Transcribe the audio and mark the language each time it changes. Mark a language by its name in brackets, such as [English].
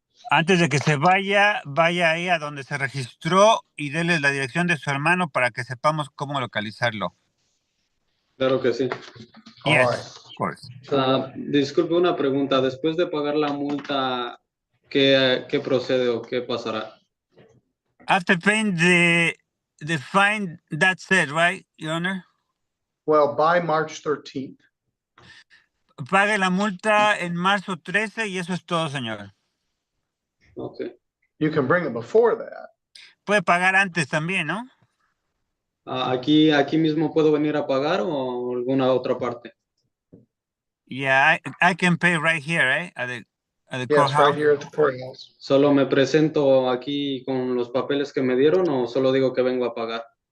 [Spanish] Antes de que se vaya ahí a donde se registró y déle la dirección de su hermano para que sepamos cómo localizarlo. Claro que sí. [English] All Yes, right. of course. [Spanish] Disculpe una pregunta. Después de pagar la multa, ¿qué procede o qué pasará? [English] After paying the fine, that's it, right, Your Honor? Well, by March 13th. [Spanish] Pague la multa en marzo 13 y eso es todo, señor. [English] Okay. You can bring it before that. [Spanish] Puede pagar antes también, ¿no? Aquí mismo puedo venir a pagar o alguna otra parte. [English] Yeah, I can pay right here, right? At the Yes, courthouse. right here at the courthouse. [Spanish] ¿Solo me presento aquí con los papeles que me dieron o solo digo que vengo a pagar?